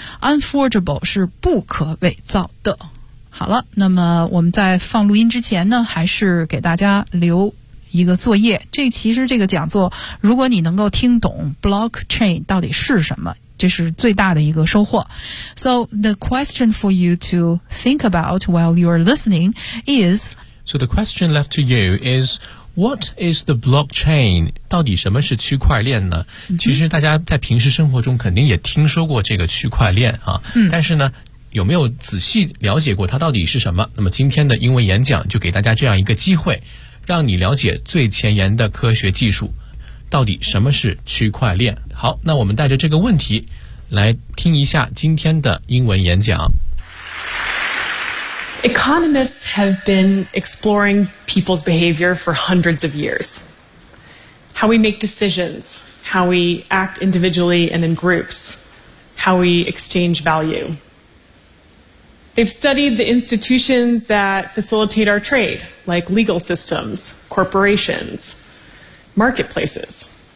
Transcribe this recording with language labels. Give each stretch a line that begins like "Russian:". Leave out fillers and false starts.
Chinese: unforgeable 是不可伪造的。好了，那么我们在放录音之前呢，还是给大家留一个作业，这其实这个讲座如果你能够听懂 blockchain 到底是什么，这是最大的一个收获。
English: So the question for you to think about while you're listening is, So the question left to you isWhat is the blockchain?
Chinese: 到底什么是区块链呢？其实大家在平时生活中肯定也听说过这个区块链啊，但是呢，有没有仔细了解过它到底是什么？那么今天的英文演讲就给大家这样一个机会，让你了解最前沿的科学技术，到底什么是区块链？好，那我们带着这个问题来听一下今天的英文演讲。
English: Economists have been exploring people's behavior for hundreds of years. How we make decisions, how we act individually and in groups, how we exchange value. They've studied the institutions that facilitate our trade, like legal systems, corporations, marketplaces.